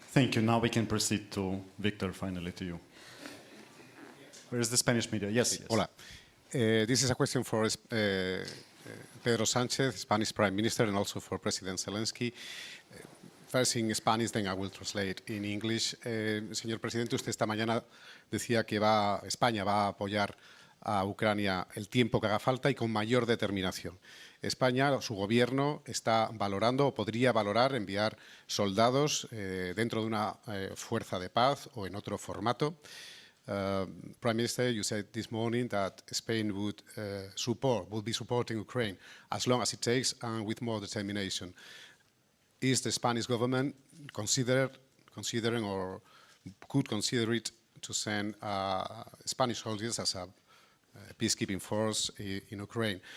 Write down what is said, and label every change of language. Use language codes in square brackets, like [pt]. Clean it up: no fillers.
[en] Thank you. Now we can proceed to Victor, finally to you. Where is the Spanish media? Yes. [es] Hola. [en] This is a question for Pedro Sánchez, Spanish Prime Minister, and also for President Zelensky. First in Spanish, then I will translate in English. [es] Señor Presidente, usted esta mañana decía que España va a apoyar a Ucrania el tiempo que haga falta y con mayor determinación. España, su gobierno, está valorando o podría valorar enviar soldados dentro de una fuerza de paz o en otro formato. [en] Prime Minister, you said this morning that Spain would be supporting Ukraine as long as it takes and with more determination. Is the Spanish government considering or could consider it to send Spanish soldiers as a peacekeeping force in Ukraine?